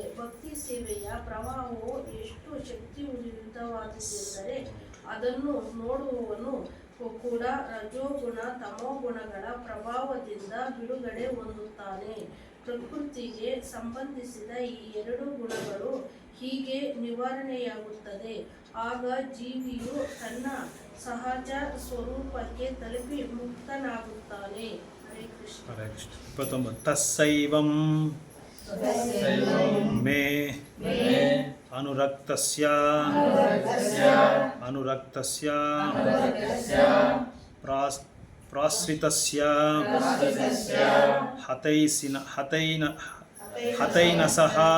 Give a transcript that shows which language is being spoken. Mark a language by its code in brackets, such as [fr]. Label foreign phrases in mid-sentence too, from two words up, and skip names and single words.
[kn] ಭಕ್ತಿ ಸೇವೆಯ ಪ್ರವಾಹವು ಎಷ್ಟು ಶಕ್ತಿಯುತವಾದುದೆಂದರೆ ಅದನ್ನು ನೋಡುವವನು ಕೂಡ ರಜೋಗುಣ ತಮೋಗುಣಗಳ ಪ್ರಭಾವದಿಂದ ಬಿಡುಗಡೆ ಹೊಂದುತ್ತಾನೆ. ಪ್ರಕೃತಿಗೆ ಸಂಬಂಧಿಸಿದ ಈ ಎರಡು ಗುಣಗಳು ಹೀಗೆ ನಿವಾರಣೆಯಾಗುತ್ತದೆ. ಆಗ ಜೀವಿಯು ತನ್ನ ಸಹಜ ಸ್ವರೂಪಕ್ಕೆ ತಲುಪಿ ಮುಕ್ತನಾಗುತ್ತಾನೆ. [sa] ಹರೇ ಕೃಷ್ಣ. ಹರೇ ಕೃಷ್ಣ. 29. ತಸ್ಸೈವಂ ಮೇ ಅನುರಕ್ತಸ್ಯ ಪ್ರಾಶ್ರಿತಸ್ಯ ಹತೈನಸಃ